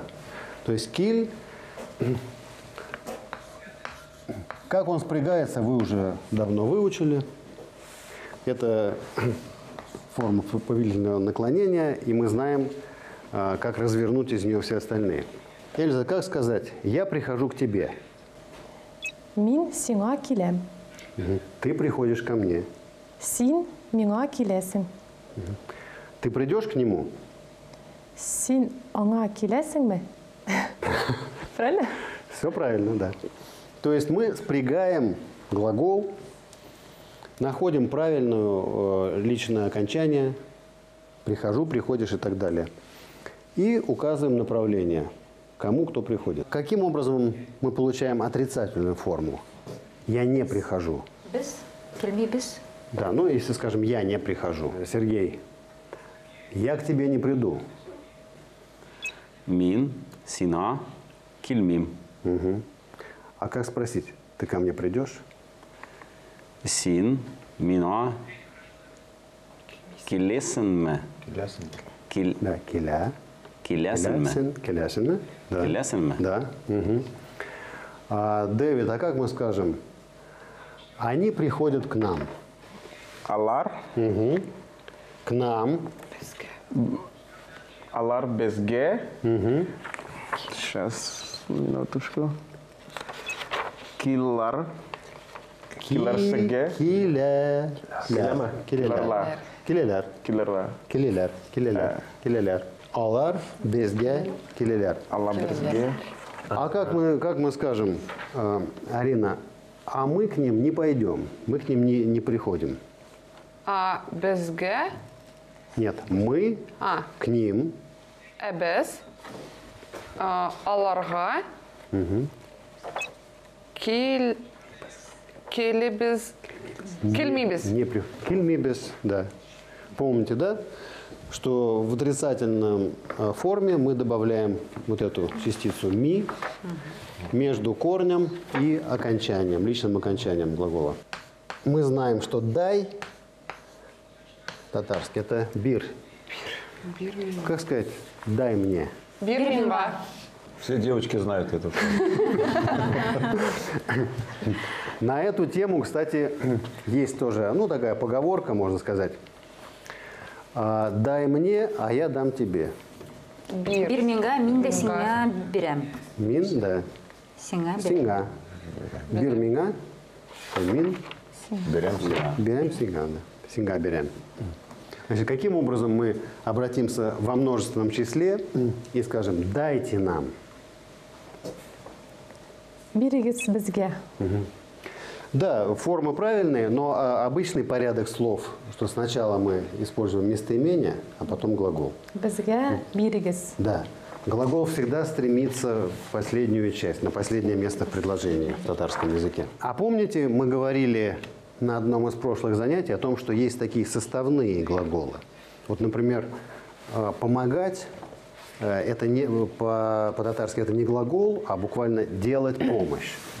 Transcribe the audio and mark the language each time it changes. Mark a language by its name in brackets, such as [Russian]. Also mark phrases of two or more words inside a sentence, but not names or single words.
[Russian] То есть киль, как он спрягается, вы уже давно выучили. Это форма повелительного наклонения, и мы знаем, как развернуть из нее все остальные. Эльза, как сказать «я прихожу к тебе»? [Tatar] Мин сиңа киләм. [Russian] Ты приходишь ко мне. [Tatar] Син миңа киләсең. [Russian] Ты придешь к нему? [Tatar] Син аңа киләсеңме? [Russian] Правильно? Все правильно, да. То есть мы спрягаем глагол, находим правильное личное окончание, прихожу, приходишь и так далее. И указываем направление, кому кто приходит. Каким образом мы получаем отрицательную форму? Я не прихожу. [Tatar] Без. Келме без. [Russian] Да, ну если скажем, я не прихожу. Сергей, я к тебе не приду. [Tatar] Мин, сина, кильмим. [Russian] Угу. А как спросить? Ты ко мне придешь? [Tatar] Син, мина, килесенме. Кил, Да, киля. килесенме. Килясин. Да. Килесенме. [Russian] Да. Угу. Дэвид, а как мы скажем? Они приходят к нам. [Tatar] Алар, [Russian] Угу. К нам. [Tatar] алар без Г. [Russian] Сейчас, минуточку. [Tatar] Киллар. Киллар с Г. Киля. Килема. Килелер. Килелер. Киллар. Килелер. Килелер. Килелер. Алар, без г, килелер. Алар без Г. [Russian] А как мы скажем, Арина, а мы к ним не пойдем, мы к ним не приходим. [Tatar] А без Г, [Russian] Нет, мы А. к ним. [Tatar] без, аларга, кили без, кильми без. [Russian] Не при... Кильмибес, да. Помните, да? Что в отрицательном форме мы добавляем вот эту частицу «ми» между корнем и окончанием, личным окончанием глагола. Мы знаем, что «дай» татарский – это «бир». Как сказать «дай мне»? [Tatar] Бирминга. [Russian] Все девочки знают это. На эту тему, кстати, есть тоже, такая поговорка, можно сказать. «Дай мне, а я дам тебе». [Tatar] Бир миңа, мин дә сиңа бирәм. Мин, да. Сиңа бирәм. Синга. Бир миңа, мин, [Russian] Берем сюда. [Tatar] берем синга. Да. Синга берем. [Russian] Значит, каким образом мы обратимся во множественном числе и скажем «дайте нам». [Tatar] Бирегез безгә. [Russian] Да, формы правильные, но обычный порядок слов, что сначала мы используем местоимение, а потом глагол. [Tatar] Безгә бирегез. [Russian] Да. Глагол всегда стремится в последнюю часть, на последнее место в предложении в татарском языке. А помните, мы говорили на одном из прошлых занятий о том, что есть такие составные глаголы. Вот, например, помогать это не, по-татарски это не глагол, а буквально делать помощь.